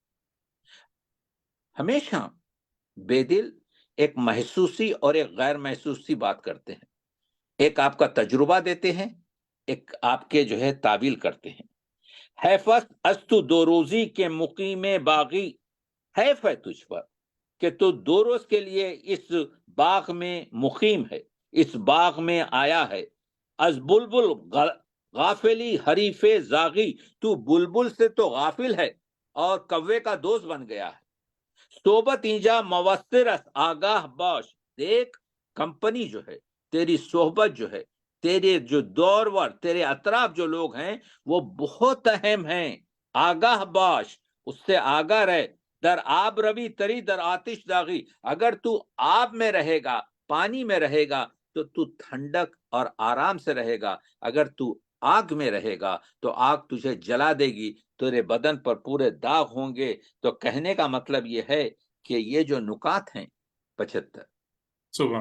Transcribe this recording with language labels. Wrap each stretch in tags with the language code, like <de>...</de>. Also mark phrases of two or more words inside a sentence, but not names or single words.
<ur>ہمیشہ بے دل ایک محسوسی اور ایک غیر محسوسی بات کرتے ہیں، ایک آپ کا تجربہ دیتے ہیں، ایک آپ کے جو ہے تعویل کرتے ہیں۔</ur> <fa>حیفت استو دو روزی کے مقیم باغی،</fa> <ur>حیف ہے تجھ پر کہ تو 2 روز کے لیے اس باغ میں مقیم ہے، اس باغ میں آیا ہے۔</ur> <fa>از بلبل غافلی حریف زاغی،</fa> <ur>تو بلبل سے تو غافل ہے اور کوے کا دوست بن گیا ہے۔</ur> <fa>صحبت اینجا موثر است آگاہ باش،</fa> <ur>دیکھ کمپنی جو ہے، تیری صحبت جو ہے، تیرے جو دور ور، تیرے اطراف جو لوگ ہیں وہ بہت اہم ہیں،</ur> <fa>آگاہ باش،</fa> <ur>اس سے آگاہ رہے۔</ur> <fa>در آب روی تری در آتش داغی،</fa> <ur>اگر تو آب میں رہے گا، پانی میں رہے گا تو تو ٹھنڈک اور آرام سے رہے گا، اگر تو آگ میں رہے گا تو آگ تجھے جلا دے گی، تیرے بدن پر پورے داغ ہوں گے۔ تو کہنے کا مطلب یہ ہے کہ یہ جو نکات ہیں 75، سبحان</ur>